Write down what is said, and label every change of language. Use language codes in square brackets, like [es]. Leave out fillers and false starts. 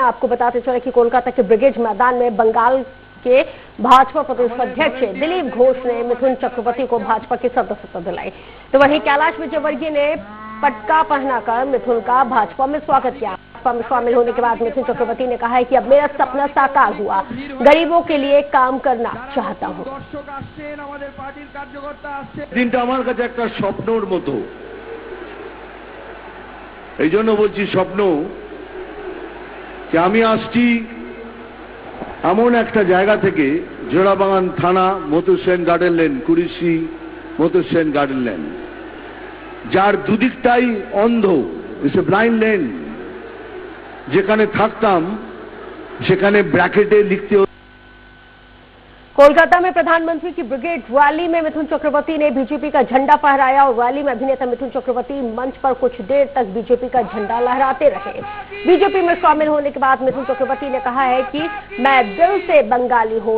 [hi] आपको बताते चले कि कोलकाता के ब्रिगेड मैदान में बंगाल के भाजपा प्रदेश अध्यक्ष दिलीप घोष ने मिथुन चक्रवर्ती को भाजपा की सदस्यता दिलाई, तो वहीं कैलाश विजयवर्गीय ने पटका पहनाकर मिथुन का भाजपा में स्वागत किया। भाजपा में शामिल होने के बाद मिथुन चक्रवर्ती ने कहा है कि अब मेरा सपना साकार हुआ, गरीबों के लिए काम करना चाहता हूं। [bn] दिनটা আমার কাছে একটা স্বপ্নের মতো, এই জন্য বলছি স্বপ্ন যে আমি আসছি এমন একটা জায়গা থেকে জোড়াবাগান থানা মধুসেন গার্ডেন লেন কুড়িশি মধুসেন গার্ডেন লেন যার দুদিকটাই অন্ধ, [en] it's a blind lane, [bn] যেখানে থাকতাম সেখানে ব্র্যাকেটে লিখতে। [hi] कोलकाता में प्रधानमंत्री की ब्रिगेड रैली में मिथुन चक्रवर्ती ने बीजेपी का झंडा फहराया और रैली में अभिनेता मिथुन चक्रवर्ती मंच पर कुछ देर तक बीजेपी का झंडा लहराते रहे। बीजेपी में शामिल होने के बाद मिथुन चक्रवर्ती ने कहा है कि मैं दिल से बंगाली हूं।